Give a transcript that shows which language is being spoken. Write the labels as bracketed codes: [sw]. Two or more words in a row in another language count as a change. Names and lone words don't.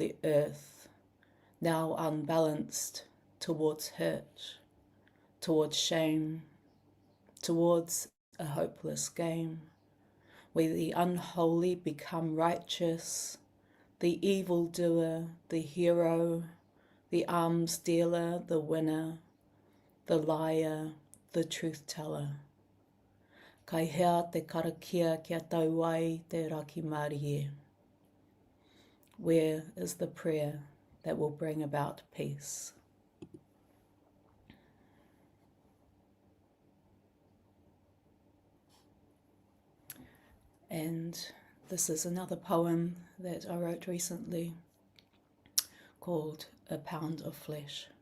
[en] the earth, now unbalanced towards hurt, towards shame, towards a hopeless game, where the unholy become righteous, the evildoer the hero, the alms dealer the winner, the liar the truth teller. [mi] Kai hea te karakia kia tau ai te raki marie. [en] Where is the prayer that will bring about peace? And this is another poem that I wrote recently called A Pound of Flesh.